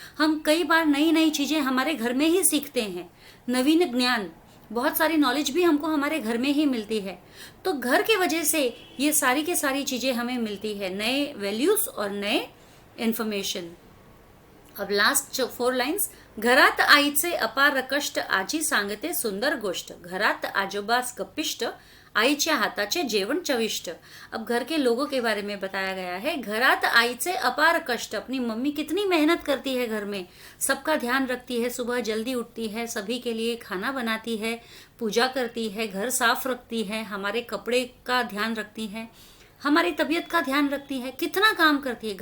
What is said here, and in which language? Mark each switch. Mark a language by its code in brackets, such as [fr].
[hi] हम कई बार नई नई चीजें हमारे घर में ही सीखते हैं। नवीन ज्ञान, बहुत सारी नॉलेज भी हमको हमारे घर में ही मिलती है। तो घर की वजह से ये सारी की सारी चीजें हमें मिलती है, नए वैल्यूज और नए इन्फॉर्मेशन। अब लास्ट 4 लाइन्स। [mr] घरात आईचे अपार कष्ट, आजी सांगते सुंदर गोष्ट, घरात आजोबास गप्पिष्ट, आईच्या हाताचे जेवण चविष्ट। [hi] अब घर के लोगों के बारे में बताया गया है। [mr] घरात आईचे अपार कष्ट, [hi] अपनी मम्मी कितनी मेहनत करती है घर में, सबका ध्यान रखती है, सुबह जल्दी उठती है, सभी के लिए खाना बनाती है, पूजा करती है, घर साफ रखती है, हमारे कपड़े का ध्यान रखती है, हमारी तबीयत का ध्यान रखती है, कितना काम करती है।